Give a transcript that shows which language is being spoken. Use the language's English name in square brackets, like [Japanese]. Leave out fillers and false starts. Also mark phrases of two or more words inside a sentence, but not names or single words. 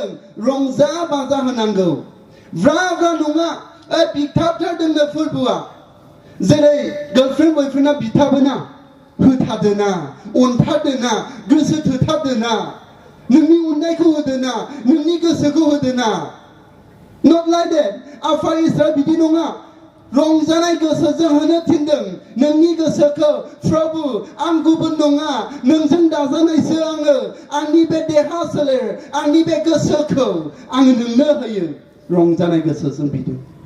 [Bodo] रंजा बाजा होनांगौ ब्रा नङा बिथाबथारदोंनो फोरबोआ जेरै [English] girlfriend boyfriendआ [Bodo] बिथाबोना होथारदोना अनथारदोना गोसो थोथारदोना नोंनि अननायखौ होदोना नोंनि गोसोखौ होदोना [English] not like that [Bodo] आफा इसोरा बिदि नङा रंजानाय गोसोजों होनो थिनदों नोंनि गोसोखौ प्रभु आं गुबुन नङा नोंजों दाजानायसो आङो आंनि बे देहा सोलेर आंनि बे गोसोखौ आङो नोंनो होयो रंजानाय गोसोजों बिदों